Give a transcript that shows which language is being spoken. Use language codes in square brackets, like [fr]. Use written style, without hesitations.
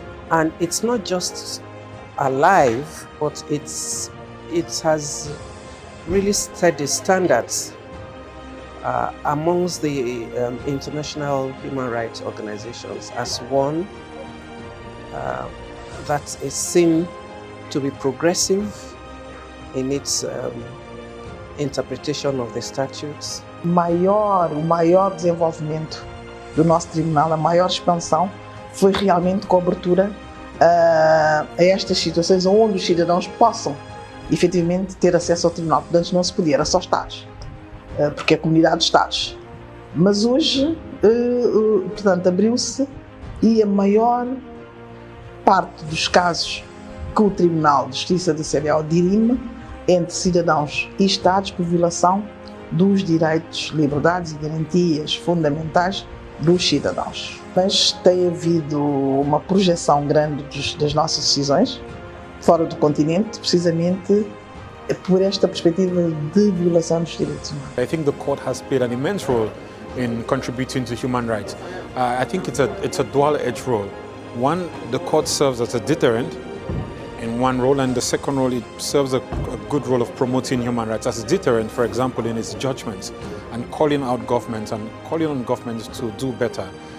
[en] And it's not just alive, but it has really set the standards amongst the international human rights organizations as one that is seen to be progressive in its interpretation of the statutes. [pt] O maior desenvolvimento do nosso tribunal, a maior expansão, foi realmente com a abertura a estas situações onde os cidadãos possam efetivamente ter acesso ao tribunal. Portanto, não se podia, era só Estados, porque é comunidade de Estados. Mas hoje, portanto, abriu-se e a maior parte dos casos que o Tribunal de Justiça da CEDEAO dirime entre cidadãos e Estados por violação dos direitos, liberdades e garantias fundamentais dos cidadãos. Mas tem havido uma projeção grande das nossas decisões fora do continente, precisamente por esta perspectiva de violação dos direitos humanos. [en] I think the court has played an immense role in contributing to human rights. I think it's a dual-edged role. One, the court serves as a deterrent in one role, and the second role, it serves a good role of promoting human rights as a deterrent, for example, in its judgments and calling out governments and calling on governments to do better.